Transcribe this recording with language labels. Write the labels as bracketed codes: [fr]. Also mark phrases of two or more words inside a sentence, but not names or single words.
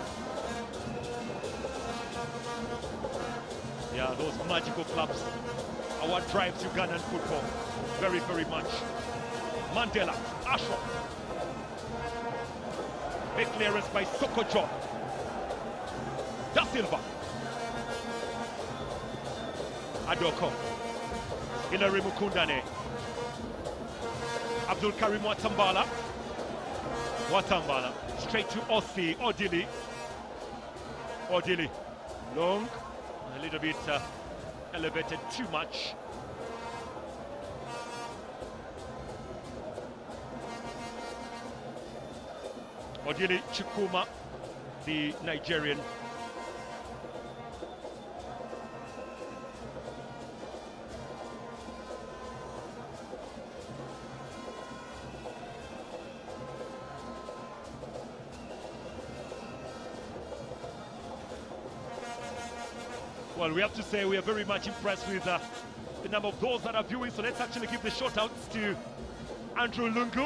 [en] Yeah, those magical clubs are what drives Ugandan football very, very much. Mandela, Ashwa. Big clearance by Soko John. Da Silva. Adoko. Hilary Mukundane. Abdul Karim Watambala. Watambala. Straight to Ossi. Odili. Odili. Long. A little bit elevated too much. Odili Chukuma, the Nigerian. Well, we have to say we are very much impressed with the number of those that are viewing, so let's actually give the shout outs to Andrew Lungu.